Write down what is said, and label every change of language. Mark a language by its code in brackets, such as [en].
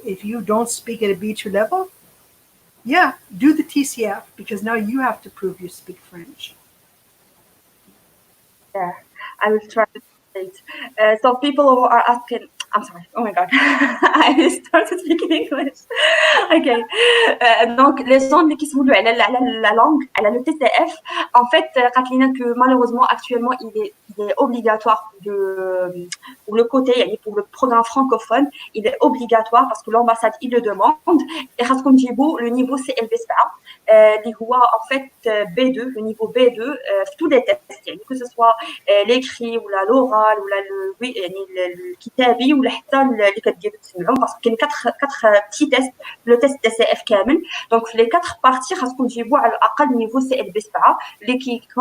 [en] If you don't speak at a B2 level, yeah, do the TCF, because now you have to prove you speak French. Yeah, I will try to translate. So people who are asking, I'm sorry, oh my god, I started speaking English. Ok. [fr] Donc, les gens qui se voulaient la langue, le TCF, en fait, Kathleen, que malheureusement, actuellement, il est obligatoire pour le côté, pour le programme francophone, il est obligatoire parce que l'ambassade, il le demande. Et le niveau CLB7, en fait, B2, le niveau B2, tous les tests, que ce soit l'écrit ou l'oral ou le kitabi ou [ar] حتى اللي كتجيب تسمعوا [fr] parce qu'il y a quatre petits tests le test TCF [ar] كامل [fr] donc les quatre parties [ar] خاصكم تجيبوا على الاقل [fr] niveau CLB7 اللي